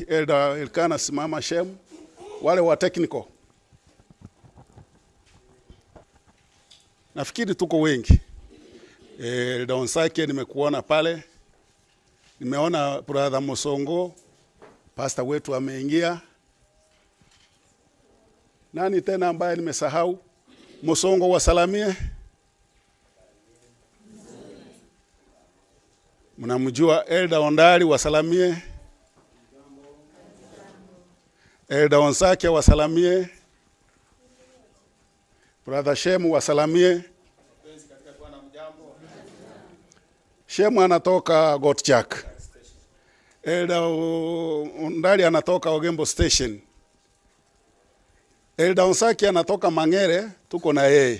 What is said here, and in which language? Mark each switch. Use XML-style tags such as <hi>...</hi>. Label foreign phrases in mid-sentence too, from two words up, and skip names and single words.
<sw>Elder Elkana simama Shem. Wale wa technical, nafikiri tuko wengi. Elder Onsake nimekuona pale. Nimeona brother Mosongo, pastor wetu ameingia. Nani tena ambaye nimesahau? Mosongo wasalamie. Mnamjua Elder Ondari wasalamie. Elder Onsake wasalamie. Brother Shemu wasalamie. Shemu anatoka Gotchak. Elder Ondari anatoka Ogembo Station. Elder Onsake anatoka Mangere, tuko na yeye.</sw>